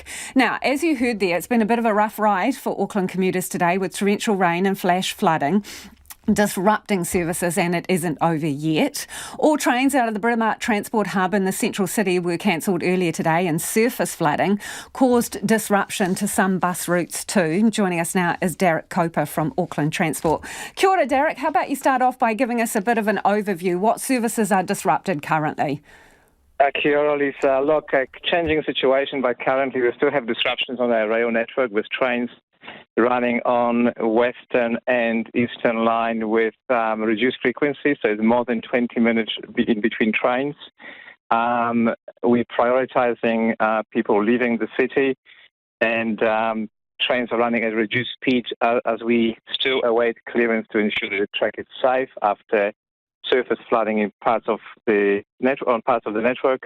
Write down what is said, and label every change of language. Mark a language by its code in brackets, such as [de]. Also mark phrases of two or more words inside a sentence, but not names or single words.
[en] Now, as you heard there, it's been a bit of a rough ride for Auckland commuters today with torrential rain and flash flooding disrupting services, and it isn't over yet. All trains out of the Britomart Transport Hub in the central city were cancelled earlier today, and surface flooding caused disruption to some bus routes too. Joining us now is Derek Coper from Auckland Transport. [mi] Kia ora, Derek. [en] How about you start off by giving us a bit of an overview? What services are disrupted currently? [mi] Kia ora, Lisa. [en] Look, a changing situation, but currently we still have disruptions on our rail network with trains running on Western and Eastern line with reduced frequency, so it's more than 20 minutes in between trains. We're prioritizing people leaving the city, and trains are running at reduced speed as we still await clearance to ensure that the track is safe after surface flooding in parts of the network.